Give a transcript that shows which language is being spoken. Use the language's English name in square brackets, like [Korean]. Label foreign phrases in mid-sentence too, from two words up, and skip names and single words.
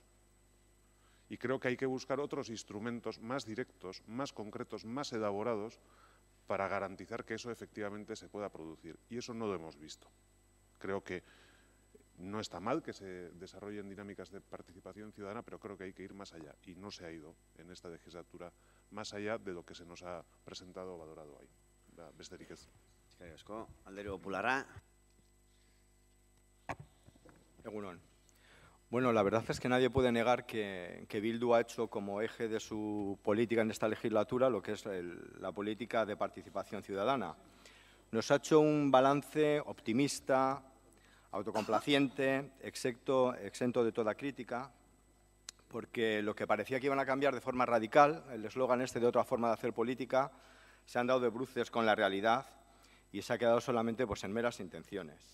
[Spanish] Y creo que hay que buscar otros instrumentos más directos, más concretos, más elaborados para garantizar que eso efectivamente se pueda producir. Y eso no lo hemos visto. Creo que no está mal que se desarrollen dinámicas de participación ciudadana, pero creo que hay que ir más allá. Y no se ha ido en esta legislatura más allá de lo que se nos ha presentado o valorado ahí. [Basque] Besterik ez. Eskerrik asko, Alderdi Popularra. Egunon. [Spanish] Bueno, la verdad es que nadie puede negar que Bildu ha hecho como eje de su política en esta legislatura lo que es la política de participación ciudadana. Nos ha hecho un balance optimista, autocomplaciente, exento de toda crítica, porque lo que parecía que iban a cambiar de forma radical, el eslogan este de otra forma de hacer política, se han dado de bruces con la realidad y se ha quedado solamente pues, en meras intenciones.